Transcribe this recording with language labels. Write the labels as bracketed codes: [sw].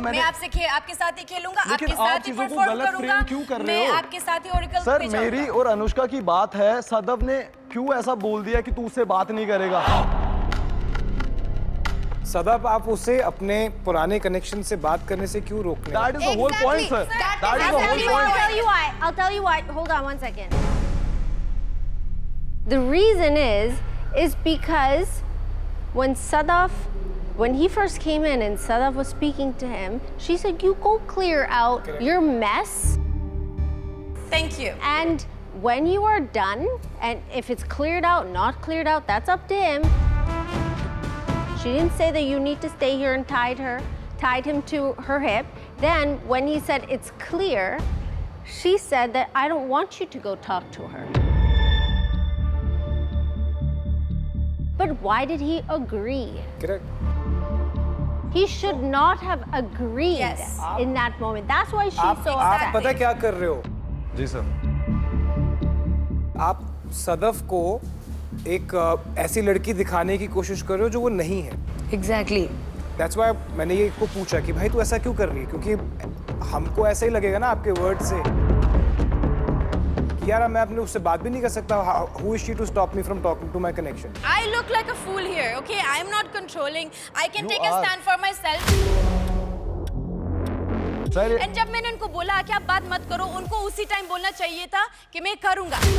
[hi] मैं आपके साथ ही खेलूंगा, आपके साथ ही परफॉर्म करूंगा, मैं आपके साथ ही ओरेकल सर पे जाऊंगा। मेरी और अनुष्का की बात है, सदफ ने क्यों ऐसा बोल दिया कि तू उससे बात नहीं करेगा? सदफ, आप उसे अपने पुराने कनेक्शन से बात करने से क्यों रोक रहे हैं? [en] That is the whole point, sir. That is the whole point. I'll tell you why. I'll tell you why. Hold on one second. The reason is because when he first came in and Sadaf was speaking to him, she said, "You go clear out your mess." Thank you. And when you are done, and if it's cleared out, not cleared out, that's up to him. She didn't say that you need to stay here and tied him to her hip. Then when he said it's clear, she said that I don't want you to go talk to her. But why did he agree? Correct. He should not have agreed in that moment. That's why she's so [hi] आप [en] upset. [hi] पता क्या कर रहे हो? जी sir. आप सदफ को एक ऐसी लड़की दिखाने की कोशिश कर रहे हो जो वो नहीं है। [en] Exactly. That's why [hi] मैंने ये को पूछा कि भाई तू ऐसा क्यों कर रही है, क्योंकि हमको ऐसा ही लगेगा ना आपके वर्ड से कि यार मैं अपने उससे बात भी नहीं कर सकता। [en] Who is she to stop me from talking to my connection? I look like a fool here, okay? I am not controlling. I can take a stand for myself. [hi] And जब मैंने उनको बोला कि आप बात मत करो, उनको उसी टाइम बोलना चाहिए था कि मैं करूंगा।